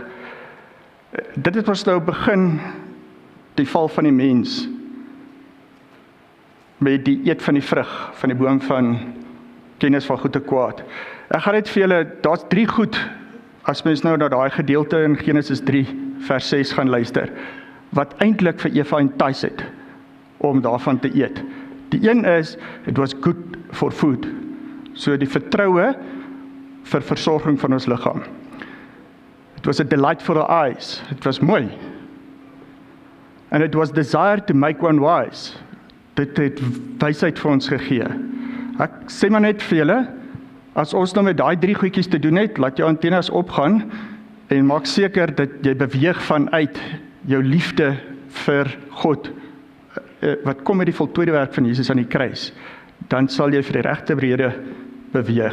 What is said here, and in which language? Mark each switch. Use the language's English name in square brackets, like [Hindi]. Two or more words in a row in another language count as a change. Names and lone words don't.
[Afrikaans] Dit het ons nou begin, die val van die mens, met die eet van die vrug, van die boom van kennis van goed en kwaad. Ek gaan net vir julle, daar's 3 goed, as mens nou na daai gedeelte in Genesis 3, vers 6 gaan luister, wat eintlik vir Eva entice het, om daarvan te eet. Die een is, [English] it was good for food, [Afrikaans] so die vertroue vir versorging van ons liggaam. [English] It was a delight for our eyes, [Afrikaans] het was mooi. [English] And it was desire to make one wise, [Afrikaans] dit het wysheid vir ons gegee. Ek sê maar net vir julle, as ons nou met daai 3 goedjies te doen het, laat jou antennes opgaan, en maak seker dat jy beweeg vanuit jou liefde vir God, wat kom met die voltooide werk van Jesus aan die kruis, dan sal jy vir die regte rede beweeg.